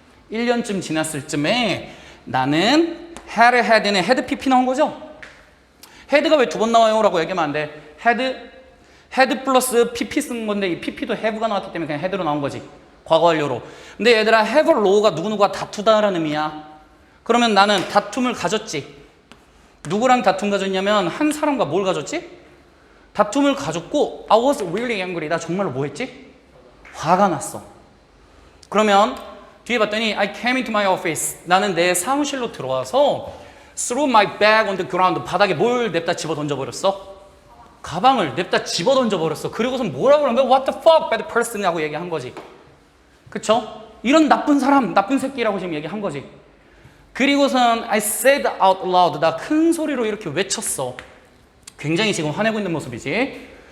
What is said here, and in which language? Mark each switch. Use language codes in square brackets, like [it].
[ko] 1년쯤 지났을 쯤에 나는 헤드는 헤드 PP 나온 거죠? 헤드가 왜 두 번 나와요? 라고 얘기하면 안 돼. 헤드 플러스 PP 쓴 건데 이 PP도 have가 나왔기 때문에 그냥 헤드로 나온 거지. 과거 완료로. 근데 얘들아 have law가 누구누구와 다투다라는 의미야. 그러면 나는 다툼을 가졌지. 누구랑 다툼 가졌냐면 한 사람과 뭘 가졌지? 다툼을 가졌고 [en] I was really angry. [ko] 나 정말로 뭐 했지? 화가 났어. 그러면 뒤에 봤더니 [en] I came into my office. [ko] 나는 내 사무실로 들어와서 [en] threw my bag on the ground. [ko] 바닥에 뭘 냅다 집어 던져버렸어? 가방을 냅다 집어 던져버렸어. 그리고선 뭐라고 그러는 거야? [en] What the fuck bad person [ko] 하고 얘기한 거지. 그쵸? 이런 나쁜 사람, 나쁜 새끼라고 지금 얘기한 거지. 그리고선 [en] I said out loud. [ko] 나 큰 소리로 이렇게 외쳤어. 굉장히 지금 화내고 있는 모습이지.